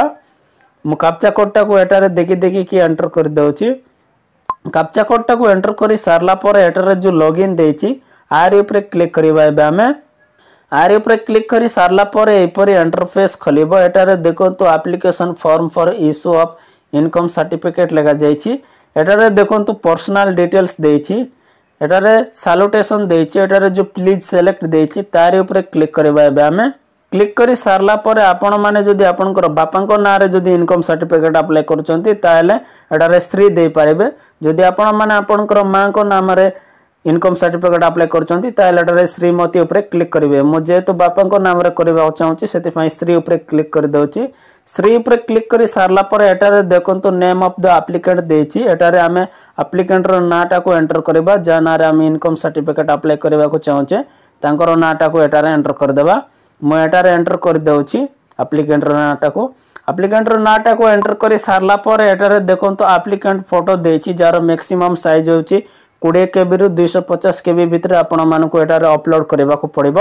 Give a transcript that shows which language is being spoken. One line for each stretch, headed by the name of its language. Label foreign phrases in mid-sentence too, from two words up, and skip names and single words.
Odia: मु
English: captcha code
Odia: ଟାକୁ ଏଠାରେ ଦେଖି ଦେଖି କି ଏଣ୍ଟର କର ଦେଉଛି।
English: captcha code
Odia: ଟାକୁ ଏଣ୍ଟର କରି ସାରିଲା ପରେ ଏଠାରେ ଯୋ ଲଗଇନ ଦେଇଛି ତାର ଉପରେ କ୍ଲିକ କରିବା। ଏବେ ଆମେ ତାର ଉପରେ କ୍ଲିକ କରି ସାରିଲା ପରେ ଏପରି ଇଣ୍ଟରଫେସ ଖୋଲିବ। ଏଠାରେ ଦେଖନ୍ତୁ
English: application form for issue of income certificate
Odia: ଲଗା ଯାଇଛି। ଏଠାରେ ଦେଖନ୍ତୁ
English: personal details
Odia: देछि। ଏଠାରେ ସାଲ୍ୟୁଟେସନ ଦେଇଛି। ଏଠାରେ ଯୋ
English: please select
Odia: ଦେଇଛି ତାର ଉପରେ କ୍ଲିକ କରିବା। ଏବେ ଆମେ କ୍ଲିକ କରି ସାରିଲା ପରେ ଆପଣ ମାନେ ଯଦି ଆପଣଙ୍କର ବାପାଙ୍କ ନାଁରେ ଯଦି
English: income certificate
Odia: ଅପ୍ଲାଇ କରୁଛନ୍ତି ତାହେଲେ ଏଠାରେ ଶ୍ରୀ ଦେଇ ପାରିବେ। ଯଦି ଆପଣ ମାନେ ଆପଣଙ୍କର ମାଙ୍କ କୁ ନାମ ରେ
English: income certificate
Odia: ଅପ୍ଲାଇ କରୁଛନ୍ତି ତାହେଲେ ଏଠାରେ ଶ୍ରୀମତୀ ଉପରେ କ୍ଲିକ କରିବେ। ମୋ ଯେତେ ବାପାଙ୍କ ନାମ ରେ କରିବା ଚାହୁଁଛି ସେଥି ପାଇଁ ଶ୍ରୀ ଉପରେ କ୍ଲିକ କରି ଦେଉଛି। ଶ୍ରୀ ଉପରେ କ୍ଲିକ କରି ସାରିଲା ପରେ ଏଠାରେ ଦେଖନ୍ତୁ
English: name of the applicant
Odia: देछि। ଏଠାରେ ଆମେ ଆପ୍ଲିକାଣ୍ଟ ର ନାଁଟା କୁ ଏଣ୍ଟର କରିବା ଯା ନାଁରେ ଆମେ
English: income certificate
Odia: ଅପ୍ଲାଇ କରିବା କୁ ଚାହୁଁଛେ ତାଙ୍କର ନାଁଟା କୁ ଏଠାରେ ଏଣ୍ଟର କରି ଦେବା। ମୋ ଏଠାରେ ଏଣ୍ଟର କରି ଦେଉଛି ଆପ୍ଲିକାଣ୍ଟ ର ନାଁଟା କୁ। ଆପ୍ଲିକାଣ୍ଟ ର ନାଁଟା କୁ ଏଣ୍ଟର କରି ସାରିଲା ପରେ ଏଠାରେ ଦେଖନ୍ତୁ
English: applicant photo
Odia: ଦେଇଛି ଯାର
English: maximum size
Odia: ହେଉଛି 20 କେବି ରୁ 250 କେବି ଭିତର ଆପଣ ମାନଙ୍କୁ ଏଠାରେ ଅପଲୋଡ କରିବା କୁ ପଡ଼ିବ।